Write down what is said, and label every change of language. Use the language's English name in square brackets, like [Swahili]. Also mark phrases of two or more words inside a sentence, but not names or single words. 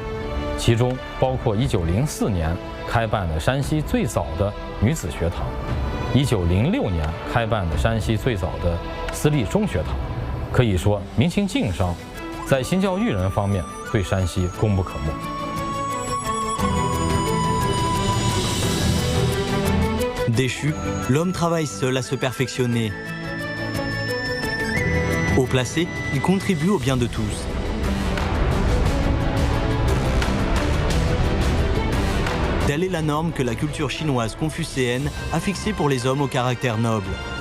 [Chinese] 其中包括1904年开办的山西最早的女子学堂，1906年开办的山西最早的私立中学堂。可以说，明清晋商在新教育人方面对山西功不可没。 [French] Déchu, l'homme travaille seul à se perfectionner. Haut placé, il contribue au bien de tous. Telle est la norme que la culture chinoise confucéenne a fixée pour les hommes au caractère noble.